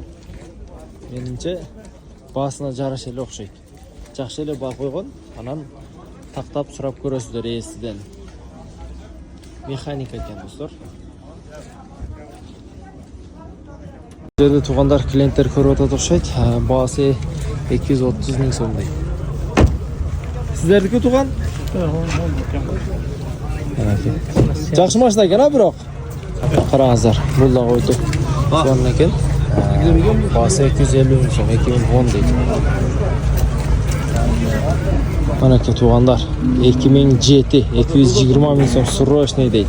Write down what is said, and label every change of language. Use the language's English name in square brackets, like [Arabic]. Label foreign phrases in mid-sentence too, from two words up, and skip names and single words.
[Kyrgyz] Менимче баасына жараша эле окшойт. Жакшы эле баа койгон, анан тактап сурап көрөсүздөр ээсиден. Механика экен достор. Жерде тугандар, клиенттер көрүп атат окшойт. [Uzbek] Баасы 230 ming so'mday. Sizlarniki tug'an? Yaxshi mashina ekan, biroq. Qarangizlar, bular qo'ydi. So'ndan ekan. Basi 250 ming so'm, 2010 deydi. Mana aka tug'anlar, 2007, 220 ming so'm срочный deydi.